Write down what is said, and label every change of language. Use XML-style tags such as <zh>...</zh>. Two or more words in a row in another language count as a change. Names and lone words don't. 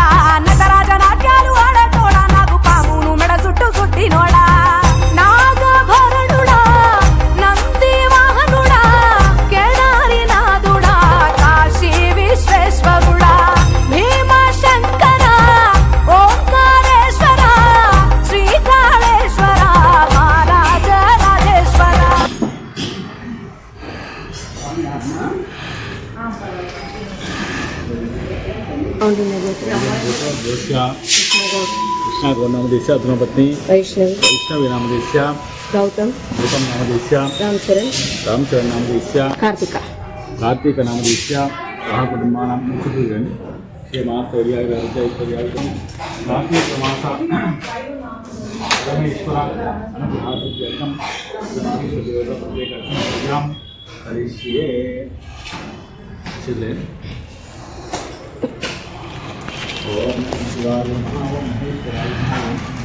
<te>నటరాజ నాట్యాలు ఆడేటోడా నాకు పామును మెడ చుట్టూ చుట్టినోడా నాగభరణుడా నంది వాహనుడా కేదారి నాథుడా కాశీ విశ్వేశ్వరుడా భీమ శంకర ఓంకారేశ్వర శ్రీకాళేశ్వర మహారాజ రాజేశ్వర</te> <sa>कृष्णा नामदेश्य धर्मपत्नी वैष्णवी नामदेश्य गौतम नामदेश्य रामचरण नामदेश्य कार्तिक नामदेश्य महाकुटुंबानां मुख्यपूजन कार्तिक मास परमेश्वर अनुग्रहार्थं प्रत्येकं करिष्ये ओम शिवाय नमः ओम महेश्वराय नमः</sa>